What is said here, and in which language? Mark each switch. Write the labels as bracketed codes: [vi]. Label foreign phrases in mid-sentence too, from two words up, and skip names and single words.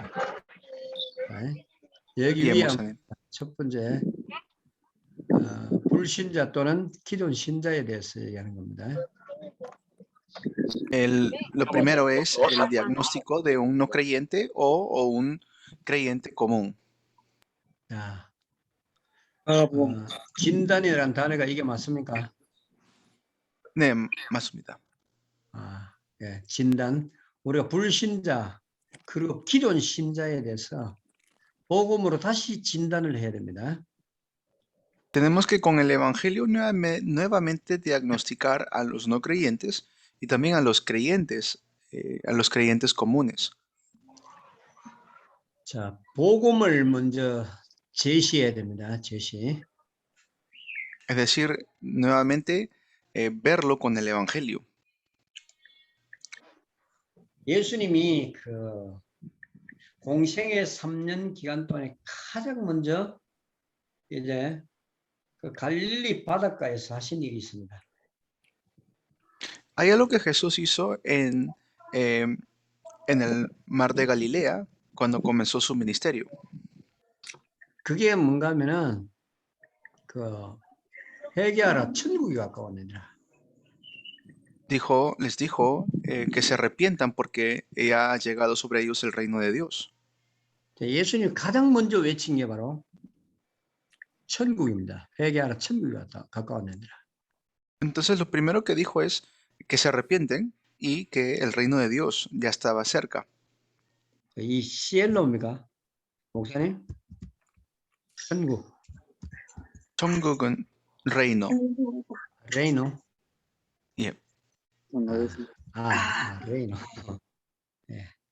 [ko] 네. 여기 예, 위에 목사님. 첫 번째 불신자 또는 기존 신자에 대해서 얘기하는 겁니다. [es] Lo primero es el diagnóstico de un no creyente o un creyente común. [ko] 자, 진단이라는 단어가 이게 맞습니까? 네, 맞습니다. 예, 진단. 우리가 불신자 그리고 기존 신자에 대해서 복음으로 다시 진단을 해야 됩니다. [es] Tenemos que con el Evangelio nuevamente diagnosticar a los no creyentes y también a los creyentes comunes. [ko] 자, 복음을 먼저 제시해야 됩니다. 제시. [es] Es decir, nuevamente verlo con el Evangelio. [ko] 예수님이 그 공생의 3년 기간 동안에 가장 먼저 이제 그 갈릴리 바닷가에서 하신 일이 있습니다. [es] Hay algo que Jesús hizo en el mar de Galilea cuando comenzó su ministerio. [ko] 그게 뭔가 하면은 그 회개하라 천국이 가까웠느니라. [es] Les dijo que se arrepientan porque ya ha llegado sobre ellos el reino de Dios. [ko] 예수님이 가장 먼저 외친 게 바로 천국입니다. 회개하라 천국이 가까웠느니라. [es] Entonces lo primero que dijo es que se arrepienten y que el reino de Dios ya estaba cerca. [ko] 이 시엘로입니까? 목사님? 천국. 천국은 reino. 레이노. 예. 레이노. 예.